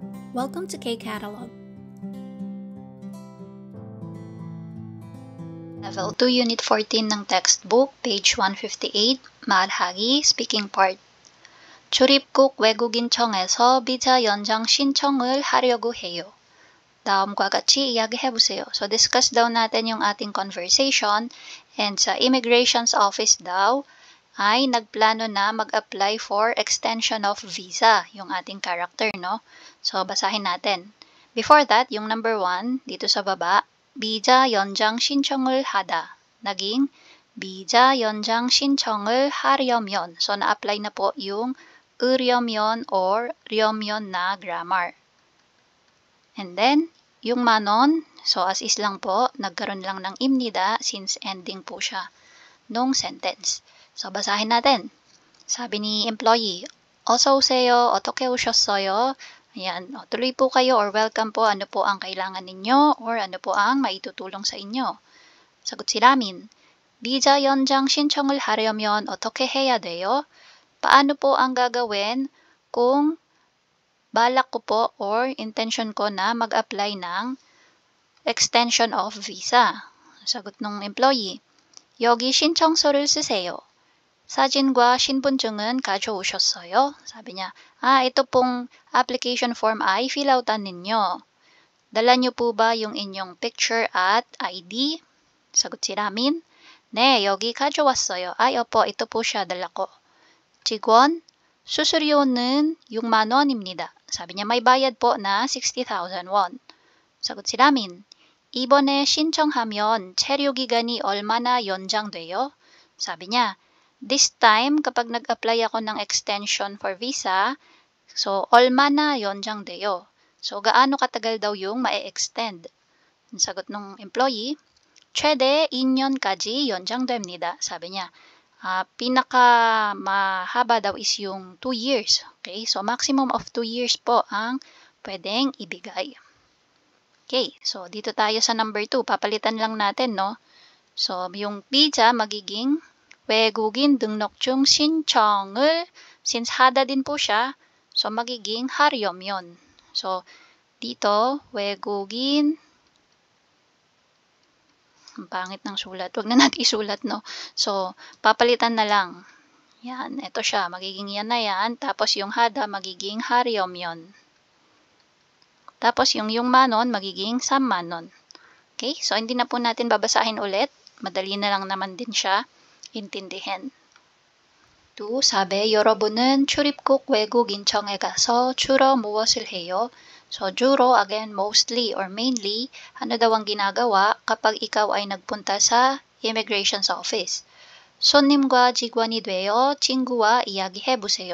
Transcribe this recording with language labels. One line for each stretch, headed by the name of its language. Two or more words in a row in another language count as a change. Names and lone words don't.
English: Welcome to K-Catalog. Level 2, Unit 14 ng textbook, page 158, 말하기, speaking part.
Korean: 출입국 외국인청에서 비자 연장 신청을 하려고 해요. 다음과 같이 이야기해보세요.
Filipino: So, discuss daw natin yung ating conversation and sa Immigration's Office daw ay nagplano na mag-apply
English: for extension of visa,
Filipino: yung ating character, no? So, basahin natin.
English: Before that,
Filipino: yung number 1, dito sa baba,
Korean: 비자 연장 신청을 하다. naging 비자 연장 신청을 하려면.
Filipino: So, na-apply na po yung 으려면 or 려면 na grammar.
English: And then,
Filipino: yung manon, so
English: as is
Filipino: lang po, nagkaroon lang ng imnida
English: since ending
Filipino: po siya nung sentence. So, basahin natin. Sabi ni employee,
Korean: 어서 오세요. 어떻게 오셨어요?
Filipino: Ayan, tuloy po kayo or welcome po. Ano po ang kailangan ninyo or ano po ang maitutulong sa inyo? Sagot si Ramin,
Korean: 비자 연장 신청을 하려면 어떻게 해야 돼요?
Filipino: Paano po ang gagawin kung balak ko po or intention ko na mag-apply ng
English: extension of visa?
Filipino: Sagot ng employee,
Korean: 여기 신청서를 쓰세요. 사진과 신분증은 가져오셨어요?
Filipino: Sabi niya, ito pong
English: application form
Filipino: ay fill outan ninyo. Dala niyo po ba yung inyong picture at ID? Sagot si Ramin,
Korean: 네, 여기 가져왔어요.
Filipino: Opo, ito po siya, dala ko.
Korean: 직원, 수수료는 6만 원입니다.
Filipino: Sabi niya, may bayad po na 60,000 won. Sagot si Ramin,
Korean: 이번에 신청하면 체류 기간이 얼마나 연장돼요?
Filipino: Sabi niya,
English: this time,
Filipino: kapag nag-apply ako ng
English: extension for visa,
Filipino: so,
Korean: 얼마나 연장돼요?
Filipino: So, gaano katagal daw yung ma-extend? Ang sagot ng employee,
Korean: 최대 2년까지 연장됩니다.
Filipino: Sabi niya, pinaka mahaba daw is yung 2 years. Okay? So,
English: maximum of 2 years
Filipino: po ang pwedeng ibigay. Okay, so dito tayo sa number 2. Papalitan lang natin, no? So, yung 비자 magiging
Korean: 외국인 등록증 신청을,
Filipino: since 하다 din po siya, so magiging 하려면. So, dito, 외국인, ang pangit ng sulat. Huwag na natin isulat, no? So, papalitan na lang. Yan, ito siya. Magiging yan na yan. Tapos yung hada, magiging 하려면. Tapos yung manon, magiging 삼만원. Okay? So, hindi na po natin babasahin ulit. Madali na lang naman din siya intindihin.
Korean: 또, 사배 여러분은 출입국 외국인청에 가서 주로 무엇을 해요? So, 주로,
English: again, mostly or mainly,
Filipino: ano daw ang ginagawa kapag ikaw ay nagpunta sa Immigration's Office?
Korean: 손님과 직원이 되어 친구와 이야기해보세요.